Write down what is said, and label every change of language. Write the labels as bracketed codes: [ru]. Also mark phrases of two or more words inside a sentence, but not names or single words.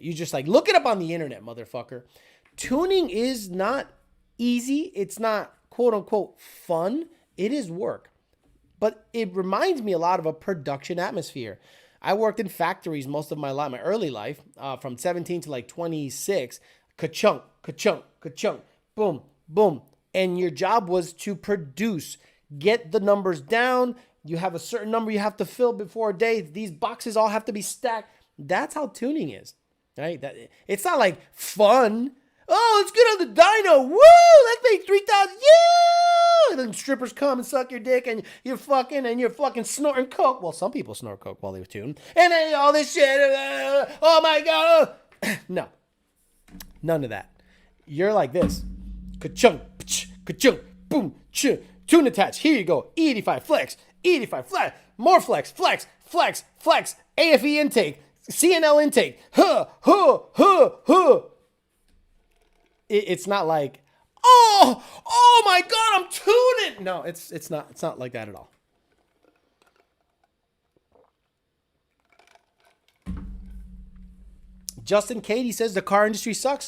[en] You just like look it up on the internet, motherfucker. Tuning is not easy. It's not quote unquote fun. It is work. But it reminds me a lot of a production atmosphere. I worked in factories most of my life, my early life, from 17 to like 26. Ka-chunk, ka-chunk, ka-chunk, boom, boom. And your job was to produce, get the numbers down. You have a certain number you have to fill before a day. These boxes all have to be stacked. That's how tuning is, right? It's not like fun. Oh, let's get on the dyno. Woo! Let's make 3,000. Yeah! And then strippers come and suck your dick, and you're fucking snorting coke. Well, some people snort coke while they tune. And then all this shit. Oh my God. No. None of that. You're like this. Ka-chunk, ka-chunk, boom, tune attached. Here you go. E85 flex, E85 flex, more flex, flex, flex, flex, AFE intake, CNL intake. It's not like, oh my God, I'm tuning. No, it's not like that at all. Justin Katie says the car industry sucks.